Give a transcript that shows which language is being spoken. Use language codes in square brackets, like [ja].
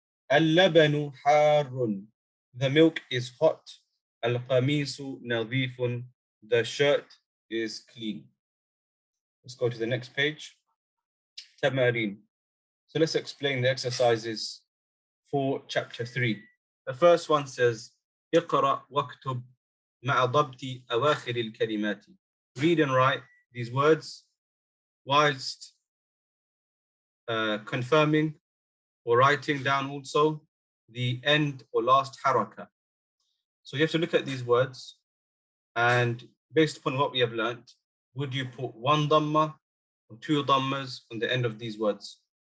[ar] Al-labanu harrun, [en] the milk is hot. [ar] Al-qamisu nadhifun, [en] the shirt is clean. Let's go to the next page. Tamarin. So let's explain the exercises for chapter 3. [ar] The first one says, اقرأ واكتب مع ضبط أواخر الكلمات. [en] Read and write these words whilst confirming or writing down also the end or last haraka. So you have to look at these words, and based upon what we have learnt, would you put one dhamma or two dhammas on the end of these words?